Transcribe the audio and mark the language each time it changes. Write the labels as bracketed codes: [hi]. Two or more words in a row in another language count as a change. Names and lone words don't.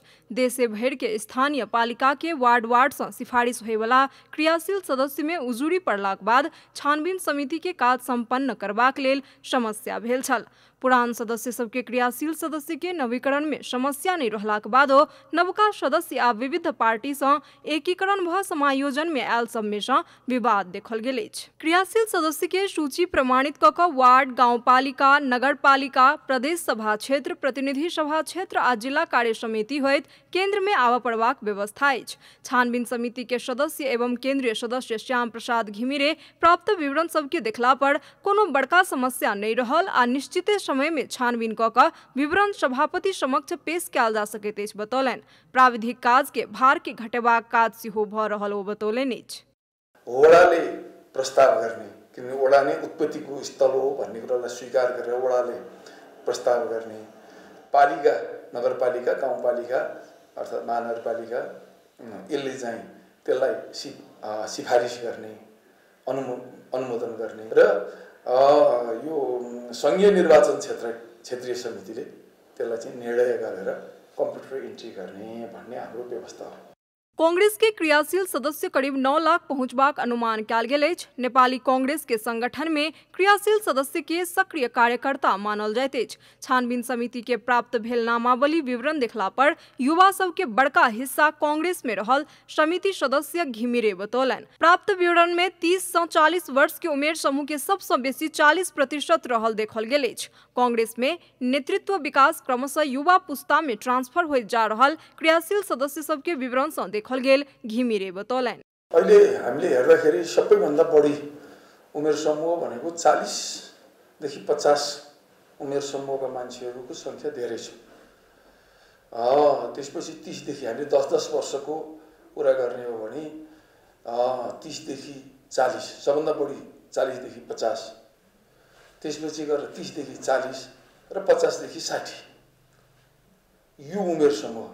[mai] देशे भरि के स्थानीय पालिका के वार्ड से सिफारिश होय वाला क्रियाशील सदस्य में उजूरी पड़लाक बाद छानबीन समिति के काज संपन्न करबाक लेल समस्या भेल छल। पुरान सदस्य सबके क्रियाशील सदस्य के नवीकरण में समस्या नहीं रहलाक बादो नवका सदस्य आ विविध पार्टी से एकीकरण भ समायोजन में आयल सब में विवाद देखल गेल अछि। क्रियाशील सदस्य के सूची प्रमाणित कऽ कऽ वार्ड, गाउँपालिका, नगरपालिका, प्रदेश सभा क्षेत्र, प्रतिनिधि सभा क्षेत्र आ जिला कार्य समिति होइत केंद्र में आबऽ पड़बाक व्यवस्था अछि। छानबीन समिति के सदस्य एवं केंद्रीय सदस्य श्याम प्रसाद घिमिरे प्राप्त विवरण सबके देखला पर कोनो बड़का समस्या नहीं रहल आ निश्चित समय में छानबीन कऽ कऽ विवरण सभापति समक्ष पेश कयल जा सकैत अछि बतौलनि। प्राविधिक काज के भार के घटेबाक काज सेहो भऽ रहल ओ बतौलनि अछि। [ne] वडाले प्रस्ताव गर्ने, किनभने वडा नै उत्पत्तिको स्थल हो भन्ने कुरालाई स्वीकार गरेर वडाले प्रस्ताव गर्ने, पालिका, नगरपालिका, गाउँपालिका अर्थात् महानगरपालिका यसले चाहिँ त्यसलाई सिफारिस गर्ने, अनुमोदन गर्ने र यो संघीय निर्वाचन क्षेत्रीय समितिले त्यसलाई चाहिँ निर्णय गरेर [en] computer entry [ne] गर्ने भन्ने हाम्रो व्यवस्था हो। [mai] कांग्रेस के क्रियाशील सदस्य करीब 9 लाख पहुंचबाक अनुमान कयल गेल अछि। नेपाली कांग्रेस के संगठन में क्रियाशील सदस्य के सक्रिय कार्यकर्ता मानल जाइत अछि। छानबीन समिति के प्राप्त भेल नामावली विवरण देखला पर युवा सब के बड़का हिस्सा कांग्रेस में रहल समिति सदस्य घिमिरे बतौलनि। प्राप्त विवरण में 30 से 40 वर्ष के उमेर समूह के सबसे बेसी 40% रहल देखल गेल अछि। कांग्रेस में नेतृत्व विकास क्रमशः युवा पुस्ता में ट्रांसफर हो जा रहल क्रियाशील सदस्य सब के विवरण से देखल गेल घिमिरे बतौलनि। [ne] अहिले हामीले हेर्दाखेरि सबैभन्दा बढी उमेर समूह भनेको 40 देखि 50 उमेर समूहका मान्छेहरूको संख्या धेरै छ। त्यसपछि 30 देखि हामीले 10-10 वर्षको कुरा गर्ने हो भने 30 देखि 40, सबभन्दा बढी 40 देखि 50, त्यसपछि गएर 30 देखि 40 र 50 देखि 60 यो उमेर समूह।